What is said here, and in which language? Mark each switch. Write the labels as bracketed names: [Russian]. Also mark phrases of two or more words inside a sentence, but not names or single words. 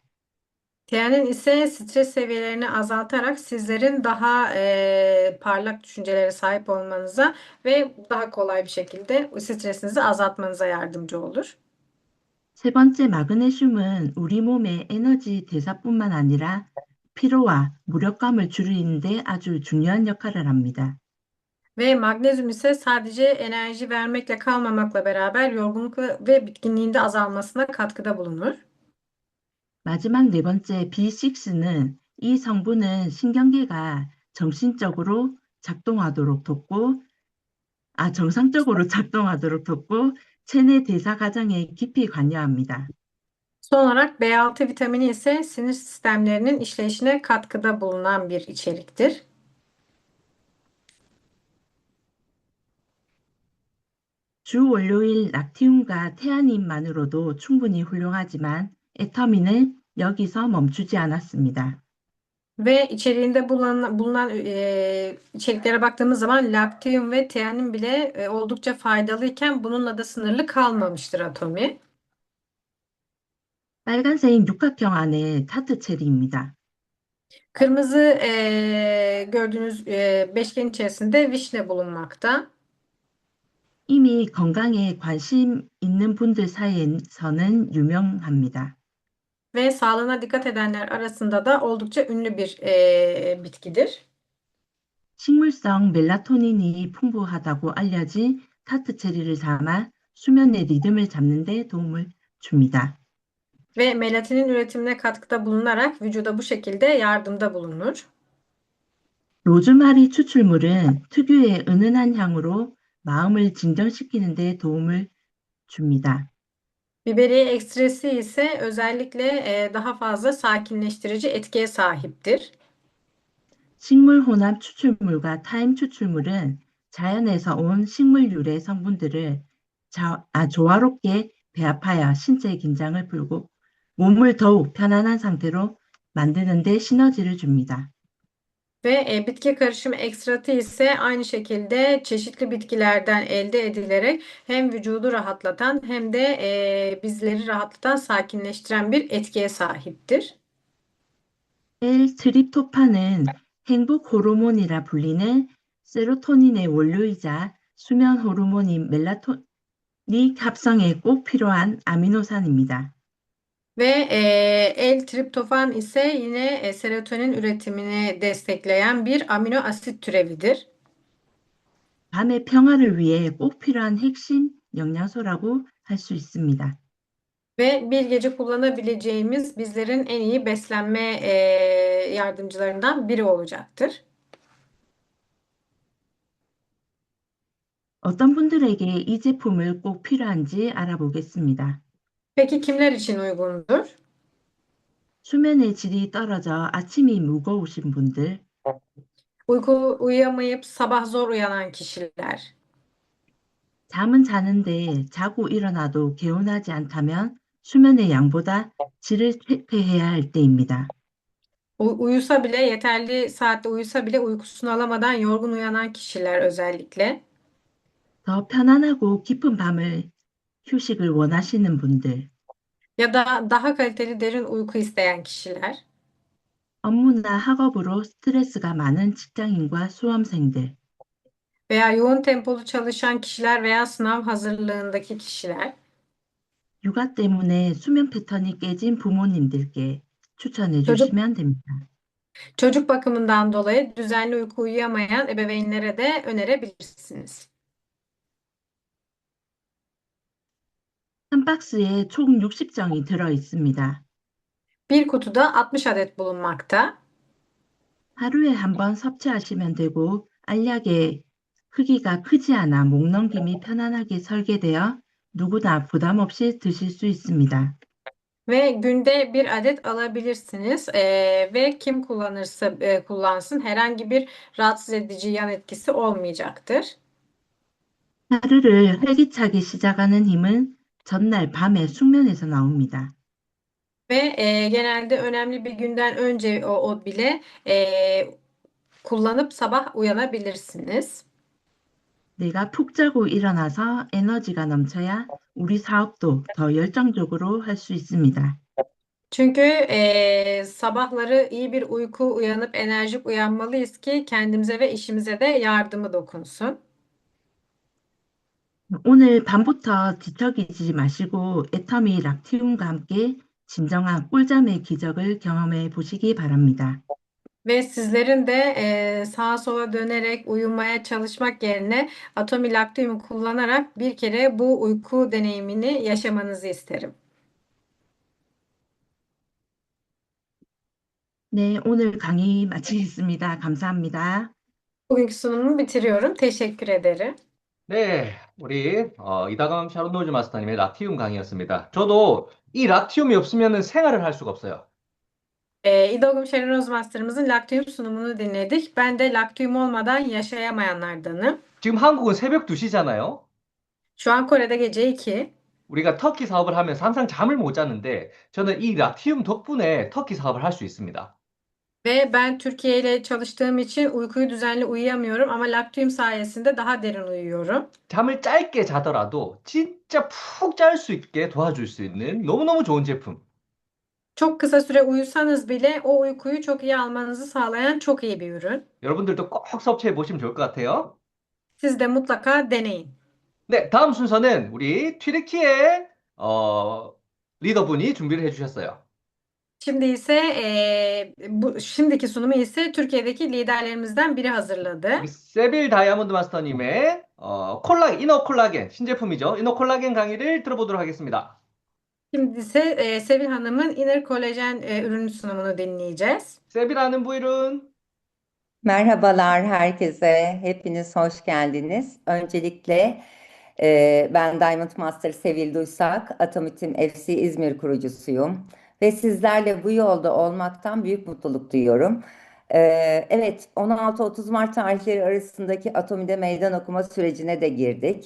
[Turkish] Tianin ise stres seviyelerini azaltarak sizlerin daha parlak düşüncelere sahip olmanıza ve daha kolay bir şekilde stresinizi azaltmanıza yardımcı olur. [Korean] 세 번째 마그네슘은 우리 몸의 에너지 대사뿐만 아니라 피로와 무력감을 줄이는 데 아주 중요한 역할을 합니다. [Turkish] Ve magnezyum ise sadece enerji vermekle kalmamakla beraber yorgunluk ve bitkinliğin de azalmasına katkıda bulunur. [Korean] 마지막 네 번째 B6는 이 성분은 신경계가 정상적으로 작동하도록 돕고 체내 대사 과정에 깊이 관여합니다. [Turkish] Son olarak B6 vitamini ise sinir sistemlerinin işleyişine katkıda bulunan bir içeriktir. [Korean] 주 원료인 락티움과 태아닌만으로도 충분히 훌륭하지만 애터미는 여기서 멈추지 않았습니다. [Turkish] Ve içeriğinde bulunan içeriklere baktığımız zaman laktium ve tianin bile oldukça faydalıyken bununla da sınırlı kalmamıştır Atomi. [Korean] 빨간색 육각형 안에 타트 체리입니다. [Turkish] Kırmızı gördüğünüz beşgen içerisinde vişne bulunmakta. [Korean] 이미 건강에 관심 있는 분들 사이에서는 유명합니다. [Turkish] Ve sağlığına dikkat edenler arasında da oldukça ünlü bir bitkidir. [Korean] 식물성 멜라토닌이 풍부하다고 알려진 타트 체리를 담아 수면의 리듬을 잡는 데 도움을 줍니다. [Turkish] Ve melatinin üretimine katkıda bulunarak vücuda bu şekilde yardımda bulunur. [Korean] 로즈마리 추출물은 특유의 은은한 향으로 마음을 진정시키는 데 도움을 줍니다. [Turkish] Biberiye ekstresi ise özellikle daha fazla sakinleştirici etkiye sahiptir. [Korean] 식물 혼합 추출물과 타임 추출물은 자연에서 온 식물 유래 성분들을 조화롭게 배합하여 신체 긴장을 풀고 몸을 더욱 편안한 상태로 만드는 데 시너지를 줍니다. [Turkish] Ve bitki karışımı ekstratı ise aynı şekilde çeşitli bitkilerden elde edilerek hem vücudu rahatlatan hem de bizleri rahatlatan, sakinleştiren bir etkiye sahiptir. [Korean] L-트립토판은 행복 호르몬이라 불리는 세로토닌의 원료이자 수면 호르몬인 멜라토닌 합성에 꼭 필요한 아미노산입니다. [Turkish] Ve L-triptofan ise yine serotonin üretimini destekleyen bir amino asit türevidir. [Korean] 밤의 평화를 위해 꼭 필요한 핵심 영양소라고 할 수 있습니다. [Turkish] Ve bir gece kullanabileceğimiz bizlerin en iyi beslenme yardımcılarından biri olacaktır. [Korean] 어떤 분들에게 이 제품을 꼭 필요한지 알아보겠습니다. [Turkish] Peki kimler için uygundur? [Korean] 수면의 질이 떨어져 아침이 무거우신 분들, [Turkish] Uyuyamayıp sabah zor uyanan kişiler, [Korean] 잠은 자는데 자고 일어나도 개운하지 않다면 수면의 양보다 질을 체크해야 할 때입니다. [Turkish] uyusa bile yeterli saatte uyusa bile uykusunu alamadan yorgun uyanan kişiler özellikle [Korean] 더 편안하고 깊은 밤을 휴식을 원하시는 분들, [Turkish] ya da daha kaliteli derin uyku isteyen kişiler [Korean] 업무나 학업으로 스트레스가 많은 직장인과 수험생들, [Turkish] veya yoğun tempolu çalışan kişiler veya sınav hazırlığındaki kişiler [Korean] 육아 때문에 수면 패턴이 깨진 부모님들께 추천해 [Turkish] çocuk [Korean] 주시면 됩니다. [Turkish] çocuk bakımından dolayı düzenli uyku uyuyamayan ebeveynlere de önerebilirsiniz. [Korean] 한 박스에 총 60정이 들어 있습니다. [Turkish] Bir kutuda 60 adet bulunmakta. [Korean] 하루에 한 번 섭취하시면 되고 알약의 크기가 크지 않아 목 넘김이 편안하게 설계되어 누구나 부담 없이 드실 수 있습니다. [Turkish] Ve günde bir adet alabilirsiniz. Ve kim kullanırsa kullansın herhangi bir rahatsız edici yan etkisi olmayacaktır. [Korean] 하루를 활기차게 시작하는 힘은 전날 밤에 숙면에서 나옵니다. [Turkish] Ve genelde önemli bir günden önce o bile kullanıp sabah uyanabilirsiniz. [Korean] 내가 푹 자고 일어나서 에너지가 넘쳐야 우리 사업도 더 열정적으로 할 수 있습니다. [Turkish] Çünkü sabahları iyi bir uyku uyanıp enerjik uyanmalıyız ki kendimize ve işimize de yardımı dokunsun. [Korean] 오늘 밤부터 뒤척이지 마시고 애터미 락티움과 함께 진정한 꿀잠의 기적을 경험해 보시기 바랍니다. [Turkish] Ve sizlerin de sağa sola dönerek uyumaya çalışmak yerine Atomi Lactium'u kullanarak bir kere bu uyku deneyimini yaşamanızı isterim. [Korean] 네, 오늘 강의 마치겠습니다. 감사합니다. [Turkish] Bugünkü sunumumu bitiriyorum. Teşekkür ederim. [Korean] 네, 우리 이다감 샤론노즈 마스터님의 락티움 강의였습니다. 저도 이 락티움이 없으면 생활을 할 수가 없어요. [Turkish] İdogum Sharon Rose Master'ımızın Lactium sunumunu dinledik. Ben de Lactium olmadan yaşayamayanlardanım. [Korean] 지금 한국은 새벽 2시잖아요. [Turkish] Şu an Kore'de gece 2. [Korean] 우리가 터키 사업을 하면서 항상 잠을 못 자는데 저는 이 락티움 덕분에 터키 사업을 할 수 있습니다. [Turkish] Ve ben Türkiye ile çalıştığım için uykuyu düzenli uyuyamıyorum ama Lactium sayesinde daha derin uyuyorum. [Korean] 잠을 짧게 자더라도 진짜 푹 잘 수 있게 도와줄 수 있는 너무너무 좋은 제품. [Turkish] Çok kısa süre uyusanız bile o uykuyu çok iyi almanızı sağlayan çok iyi bir ürün. [Korean] 여러분들도 꼭 섭취해 보시면 좋을 것 같아요. [Turkish] Siz de mutlaka deneyin. [Korean] 네, 다음 순서는 우리 튀르키예 리더분이 준비를 해주셨어요. [Turkish] Şimdi ise şimdiki sunumu ise Türkiye'deki liderlerimizden biri hazırladı. [Korean] 우리 세빌 다이아몬드 마스터님의 이너 콜라겐 신제품이죠. 이너 콜라겐 강의를 들어보도록 하겠습니다. [Turkish] Şimdi ise Sevil Hanım'ın Inner Kolajen ürünü sunumunu dinleyeceğiz. [Korean] 세빌하는 부일은 [Turkish] Merhabalar herkese, hepiniz hoş geldiniz. Öncelikle ben [English] Diamond Master [Turkish] Sevil Duysak, Atomitim FC İzmir kurucusuyum ve sizlerle bu yolda olmaktan büyük mutluluk duyuyorum. Evet, 16-30 Mart tarihleri arasındaki Atomi'de meydan okuma sürecine de girdik.